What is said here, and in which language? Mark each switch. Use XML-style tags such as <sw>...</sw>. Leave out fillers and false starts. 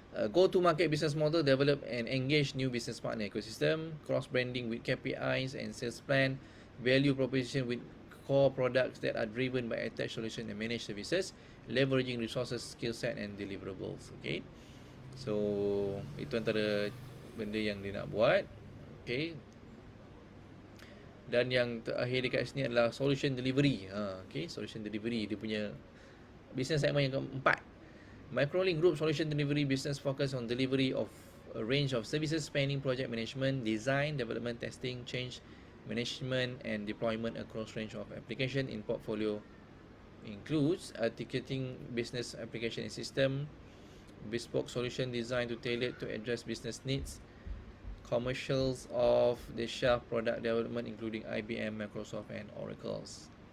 <en>Go to market business model, develop and engage new business partner ecosystem, cross branding with KPIs and sales plan, value proposition with core products that are driven by attached solution and managed services, leveraging resources, skill set and deliverables.</en> <ms>Okay, so itu antara benda yang dia nak buat. Okay, dan yang terakhir dekat sini adalah solution delivery. Okay, solution delivery dia punya business segment yang keempat.</ms> <en>Microlink Group Solution Delivery business focus on delivery of a range of services spanning project management, design, development, testing, change management and deployment across range of application in portfolio includes ticketing business application and system, bespoke solution design to tailor to address business needs, commercials of the shelf product development including IBM, Microsoft and Oracles.</en>